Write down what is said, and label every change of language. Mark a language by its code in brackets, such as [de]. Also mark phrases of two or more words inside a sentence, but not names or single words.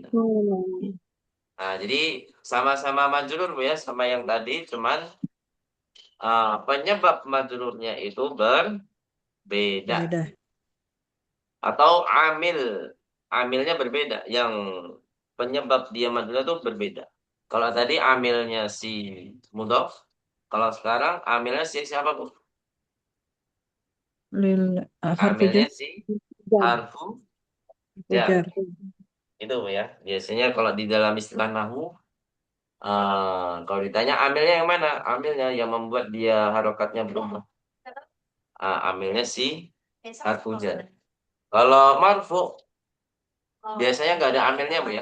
[id] Nah, jadi sama-sama majrur Bu ya, sama yang tadi, cuman penyebab majrurnya itu berbeda. Beda. Atau amilnya berbeda. Yang penyebab dia majrur itu berbeda. Kalau tadi amilnya si mudhof, kalau sekarang amilnya si siapa Bu? Harfu Amilnya jar, si Dan [ar] حرف جر. [id] ujar. Itu Bu ya. Biasanya kalau di dalam istilah nahwu, kalau ditanya amilnya yang mana? Amilnya yang membuat dia harokatnya berubah. Amilnya si [ar] حرف جر. [id] Kalau marfu biasanya nggak ada amilnya Bu ya.